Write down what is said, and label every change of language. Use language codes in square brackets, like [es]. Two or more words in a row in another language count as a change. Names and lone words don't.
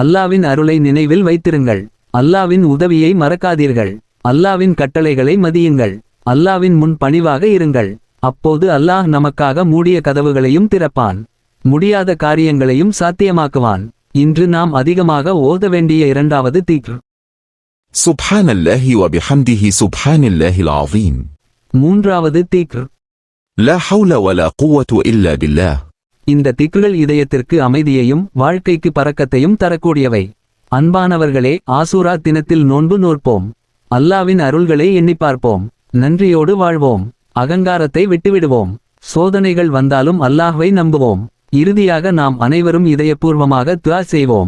[ta] அல்லாவின் அருளை நினைவில் வைத்திருங்கள். அல்லாவின் உதவியை மறக்காதீர்கள். அல்லாவின் கட்டளைகளை மதியுங்கள். அல்லாவின் முன் பணிவாக இருங்கள். அப்போது அல்லாஹ் நமக்காக மூடிய கதவுகளையும் திறப்பான். முடியாத காரியங்களையும் சாத்தியமாக்குவான். இன்று நாம் அதிகமாக ஓத வேண்டிய இரண்டாவது திக்ர். [ar] سبحان الله وبحمده سبحان الله العظيم. [ta] மூன்றாவது திக்ர். [ar] لا حول ولا قوة إلا بالله. [ta] இந்த திக்ர்கள் இதயத்திற்கு அமைதியையும் வாழ்க்கைக்கு பரக்கத்தையும் தரக்கூடியவை. அன்பானவர்களே, ஆசூரா தினத்தில் நோன்பு நோற்போம். அல்லாவின் அருள்களை எண்ணிப் பார்ப்போம். நன்றியோடு வாழ்வோம். அகங்காரத்தை விட்டுவிடுவோம். சோதனைகள் வந்தாலும் அல்லாஹ்வை நம்புவோம். இறுதியாக நாம் அனைவரும் இதயபூர்வமாக துஆ செய்வோம்.